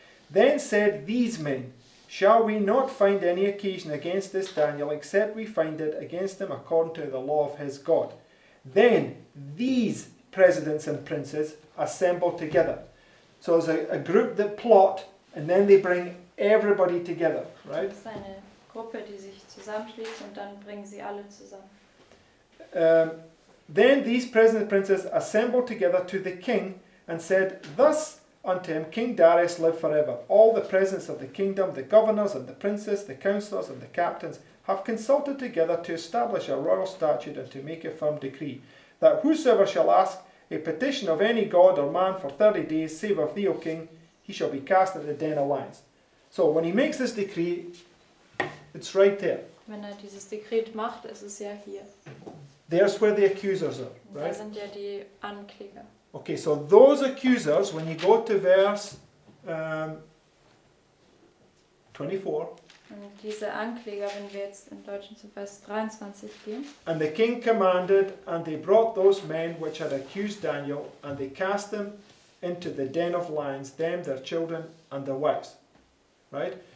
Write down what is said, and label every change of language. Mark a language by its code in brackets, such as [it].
[en] Then said these men, shall we not find any occasion against this Daniel, except we find it against him according to the law of his God? Then these presidents and princes assembled together. So there's a group that plot, and then they bring everybody together, right? [de] Das ist eine Gruppe, die sich zusammenschließt und dann bringen sie alle zusammen. [en] Then these presidents and princes assembled together to the king and said, thus unto him, King Darius live forever. All the presidents of the kingdom, the governors and the princes, the councillors and the captains, have consulted together to establish a royal statute and to make a firm decree, that whosoever shall ask a petition of any god or man for 30 days, save of thee, O king, he shall be cast into the den of lions. So when he makes this decree, it's right there. [de] Wenn dieses Dekret macht, ist es ja hier. [en] There's where the accusers are, [de] Da [en] right? [de] sind ja die Ankläger. [en] Okay, so those accusers, when you go to verse 24, [de] Und diese Ankläger, wenn wir jetzt im Deutschen zu Vers 23 gehen, [en] and the king commanded, and they brought those men which had accused Daniel, and they cast them into the den of lions, them, their children, and their wives. Right?